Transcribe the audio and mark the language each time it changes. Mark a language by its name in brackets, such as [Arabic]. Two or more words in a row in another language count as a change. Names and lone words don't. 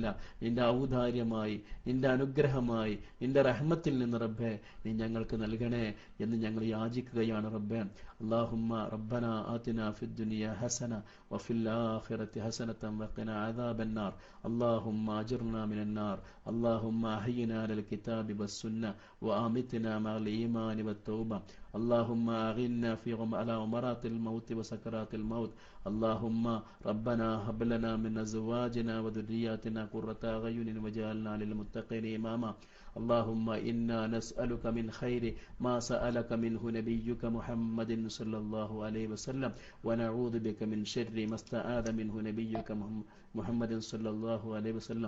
[Malayalam] നിന്റെ ഔദാര്യമായി, നിന്റെ അനുഗ്രഹമായി, നിന്റെ റഹ്മത്തിൽ നിന്ന് റബ്ബേ നീ ഞങ്ങൾക്ക് നൽകണേ എന്ന് ഞങ്ങൾ യാചിക്കുകയാണ് റബ്ബേ. [Arabic] اللهم ربنا آتنا في الدنيا حسنة وفي الآخرة حسنة وقنا عذاب النار. اللهم أجرنا من النار. اللهم أحينا على الكتاب والسنة وأمتنا مع الإيمان والتوبة. اللهم أغنا في على غمرات الموت وسكرات الموت. اللهم ربنا هب لنا من أزواجنا وذرياتنا قرة أعين واجعلنا للمتقين إماما. اللهم إنا نسألك من خير ما سألك منه نبيك محمد صلى الله عليه وسلم ونعوذ بك من شر ما استعاذ منه نبيك محمد صلى الله عليه وسلم.